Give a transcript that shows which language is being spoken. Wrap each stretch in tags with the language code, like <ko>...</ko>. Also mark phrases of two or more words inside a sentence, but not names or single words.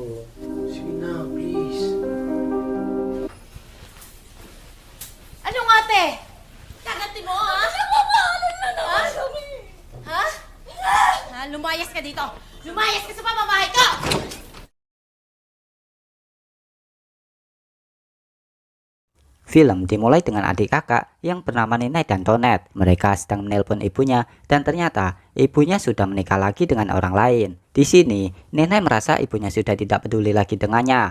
<tl>Sige na, please. Anong ate? Kakati mo, ha? Ano na naman kami? Ha? Ha? Lumayas ka dito! Lumayas ka sa pamamahay ko!</tl> <id>Film dimulai dengan adik kakak yang bernama Ninai dan Tonet. Mereka sedang menelpon ibunya dan ternyata ibunya sudah menikah lagi dengan orang lain. Di sini, Ninai merasa ibunya sudah tidak peduli lagi dengannya.</id>